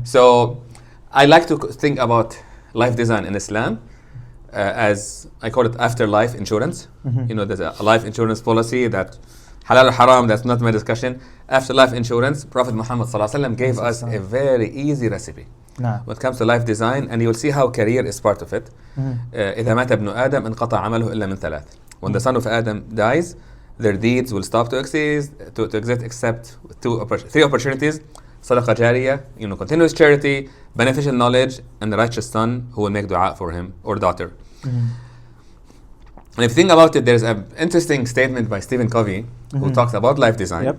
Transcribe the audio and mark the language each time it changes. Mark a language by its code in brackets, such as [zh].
[en] So I like to think about life design in Islam as I call it afterlife insurance. There's a life insurance policy that halal or haram, that's not my discussion. Afterlife insurance, Prophet Muhammad ﷺ gave us a very easy recipe [ar] نعم. [en] when it comes to life design, and you will see how career is part of it. [ar] إذا مات ابن آدم انقطع عمله إلا من ثلاث. [en] When the son of Adam dies, their deeds will stop to exist except three opportunities: صدقة جارية, continuous charity, beneficial knowledge, and the righteous son who will make dua for him or daughter. And if you think about it, there's an interesting statement by Stephen Covey who talks about life design.